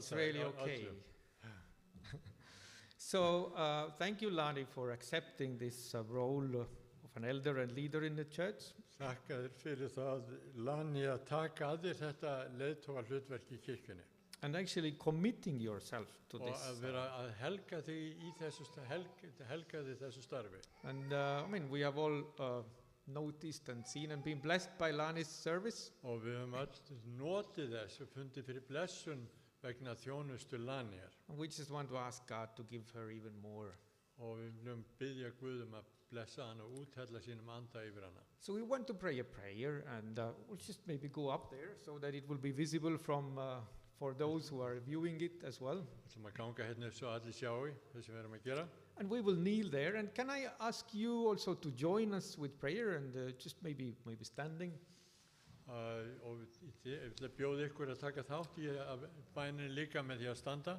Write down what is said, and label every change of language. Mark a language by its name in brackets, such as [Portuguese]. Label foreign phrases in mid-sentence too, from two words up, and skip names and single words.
[English] it's [Icelandic] halda [English] really okay. [Icelandic] öllum. [English] So thank you, Lani, for accepting this role of an elder and leader in the church. [Icelandic] Þakka þér fyrir það, Lani, að taka að þér þetta leiðtoga hlutverk í kirkjunni. [English] And actually committing yourself to [Icelandic] Og [English] this. [Icelandic] að vera að helga þig í þessu, helga þig þessu starfi. [English] And I mean, we have all noticed and seen and been blessed by Lani's service. [Icelandic] Og við höfum öll notið þess og fundið fyrir blessun vegna þjónustu Laniar. [English] And we just want to ask God to give her even more. [Icelandic] Og við viljum biðja Guð að blessa hana og úthella sínum anda yfir hana. [English] So we want to pray a prayer, and we'll just maybe go up there so that it will be visible from for those who are viewing it as well. [Icelandic] Við ætlum að ganga hérna upp svo allir sjáu það sem við erum að gera. [English] And we will kneel there. And can I ask you also to join us with prayer and just maybe standing? [Icelandic] Og ég vil bjóða ykkur að taka þátt í bænin líka með því að standa.